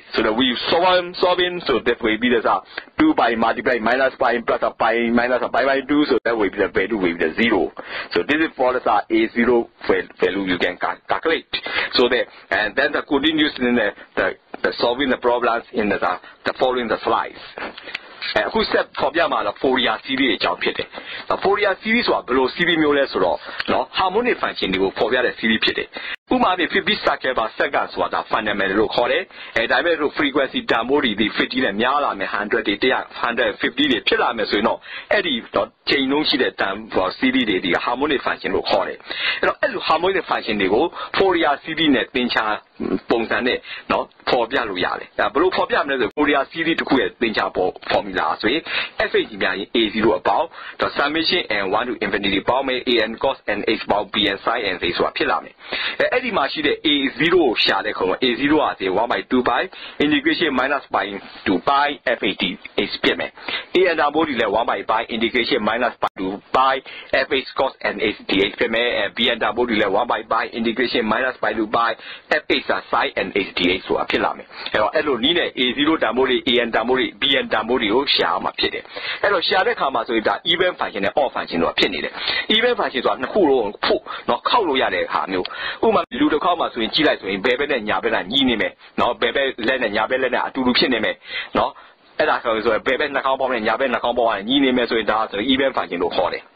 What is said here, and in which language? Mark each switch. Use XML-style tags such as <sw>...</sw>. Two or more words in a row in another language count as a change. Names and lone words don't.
<en>So that we solving, so that will be the 2 pi multiply minus pi plus pi minus pi by 2, so that will be the value will be the 0. So this is for the a0 value you can calculate. So and then the continues in the solving the problems in the following the slides. Who said the Fourier series</en> <my>အကြောင်းဖြစ်တယ်။</my> <en>Fourier series</en> <my>ဆိုတာဘယ်လို series မျိုးလဲဆိုတော့</my> <en>harmonic function</en> <my>တွေကိုဖော်ပြတဲ့ series ဖြစ်တယ်။ဥ ပမာဖြင့်</my> <en>50 circle per second</en> <my>ဆိုတာ fundamental လို့ခေါ်တယ်။ဒါပေမဲ့လို့ frequency တန်ဖိုးတွေ50နဲ့များလာမယ်100တွေ150တွေဖြစ်လာမယ်ဆိုရင်တော့အဲ့ဒီချိန်လုံးရှိတဲ့တန် series တွေဒီ</my> <en>harmonic function</en> <my>လို့ခေါ်တယ်။အဲ့လို</my> <en>harmonic function</en> <my>တွေကို</my> <en>Fourier series</en> <my>နဲ့သင်္ချာပုံစံနဲ့ဖော်ပြလို့ရတယ်။ဘယ်လိုဖော်ပြမလဲဆို</my> <en>Fourier series</en> <my>တစ်ခုရဲ့သင်္ချာformula ဆိုရင် fh များရင် a0 အပေါင်း</my> <en>summation and 1 to infinity</en> <my>ပေါင်းမယ်</my> <en>an cos and h</en> <my>ပေါင်း</my> <en>bn sin and h</en> <my>ဆိုတာဖြစ်လာမယ်။အဲ့ဒီမှာရှိတဲ့ a0 ကိုရှာတဲ့ခုံက a0 က</my> <en>1 by 2 pi integration minus pi to pi f h dh</en> <my>ဖြစ်မယ်။ an တန်ဖိုးဒီလဲ</my> <en>1 by pi integration minus pi to pi f h cos and h dh</en> <my>ဖြစ်မယ်။ bn တန်ဖိုးဒီလဲ</my> <en>1 by pi integration minus pi to pi f h sin and h dh</en> <my>ဆိုတာဖြစ်လာမယ်။အဲ့လိုနီးနဲ့ a0 တန်ဖိုးတွေ an တန်ဖိုးတွေ bn တန်ဖိုးတွေကိုရှာမှာဖြစ်တယ်။အဲ့တော့ရှာတဲ့ခါမှာဆိုရင်ဒါ</my> <en>even function</en> <my>နဲ့</my> <en>odd function</en> <my>တို့ဖြစ်နေတယ်။</my> <en>even function</en> <my>ဆိုတာနှစ်ခုလုံးဖို့ခောက်လို့ရတဲ့ဟာမျိုး။ဥပမာလူတစ်ခေါက်မှာ ဆိုရင်ကြည့်လိုက်ဆိုရင်ဘယ်ဘက်နဲ့ညာဘက်နဲ့ညီနေမယ်။ဘယ်ဘက်လက်နဲ့ညာဘက်လက်နဲ့အတူတူဖြစ်နေမယ်။အဲ့ဒါဆိုရင်ဘယ်ဘက်နှာခေါင်းပေါင်းနဲ့ညာဘက်နှာခေါင်းပေါင်းကညီနေမယ်ဆိုရင်ဒါဆို</my> <en>even function</en> <my>လို့ခေါ်တယ်။</my>